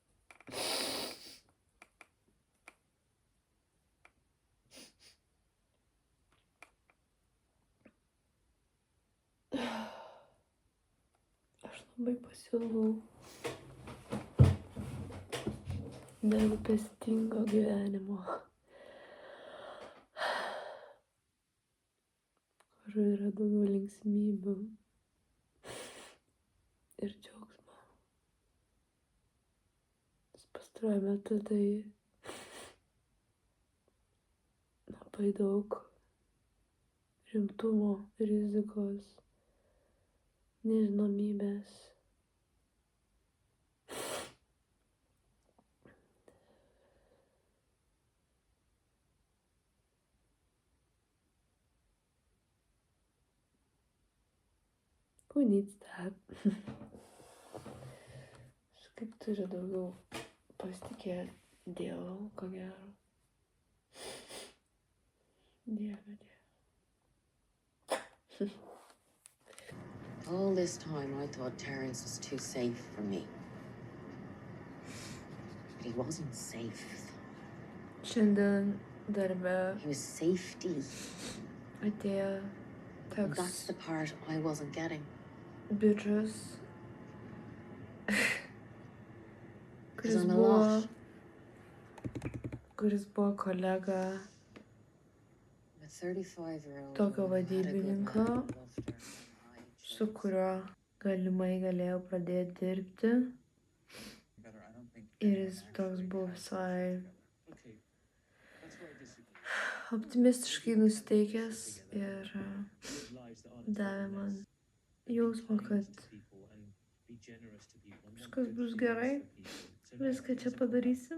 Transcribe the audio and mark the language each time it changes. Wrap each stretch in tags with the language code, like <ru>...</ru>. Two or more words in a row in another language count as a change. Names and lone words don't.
<lt>Aš labai pasiilgau nerūpestingo gyvenimo, kur yra daugiau linksmybių ir džiaugsmo. Nes pastaruoju metu tai labai daug rimtumo, rizikos, nežinomybės.</lt> <en>Who needs that?</en> <lt>Aš kaip turiu daugiau pasitikėti Dievu, ko gero. Dieve.</lt> <en>All this time I thought Terence was too safe for me. But he wasn't safe.</en> <lt>Šiandien darbe</lt> <en>He was safety.</en> <lt>atėjo</lt> <en>And that's</en> <lt>toks</lt> <en>the part I wasn't getting.</en> <lt>bičas,</lt> <en>Because I'm a lot.</en> <lt>kuris buvo kolega</lt> <en>A 35-year-old</en> <lt>tokio</lt> <en>woman who had a good man</en> <lt>vadybininko,</lt> <en>who loved her.</en> <lt>su kuriuo galimai galėjau pradėti dirbti. Ir jis toks buvo visai optimistiškai nusiteikęs ir davė man jausmą, kad viskas bus gerai, viską čia padarysim.</lt>